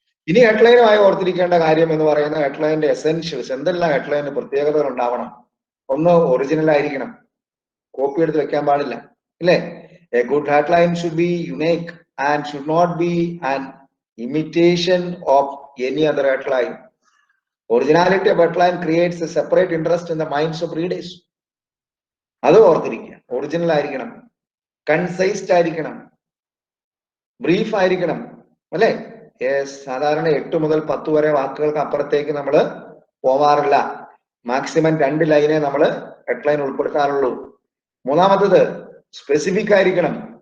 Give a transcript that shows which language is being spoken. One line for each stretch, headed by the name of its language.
Malayalam: ഇനി ഹെഡ്ലൈനുമായി ഓർത്തിരിക്കേണ്ട കാര്യം എന്ന് പറയുന്ന ഹെഡ്ലൈന്റെ എസെൻഷ്യൽസ്. എന്തെല്ലാം ഹെഡ്ലൈനിന് പ്രത്യേകതകൾ ഉണ്ടാവണം? ഒന്ന്, ഒറിജിനൽ ആയിരിക്കണം, കോപ്പി എടുത്ത് വെക്കാൻ പാടില്ല അല്ലേ?
English: A good headline should be unique and should not be an imitation of any other headline. Originality of headline creates a separate interest in the minds of readers.
Malayalam: അത് ഓർത്തിരിക്കുക. ഒറിജിനൽ ആയിരിക്കണം, കൺസൈസ്ഡ് ആയിരിക്കണം, brief ആയിരിക്കണം അല്ലേ? സാധാരണ 8 മുതൽ 10 വരെ വാക്കുകൾക്ക് അപ്പുറത്തേക്ക് നമ്മൾ പോവാറില്ല. മാക്സിമം 2 ലൈനെ നമ്മൾ ഹെഡ്ലൈൻ ഉൾപ്പെടുത്താറുള്ളൂ. മൂന്നാമത്തത് സ്പെസിഫിക് ആയിരിക്കണം.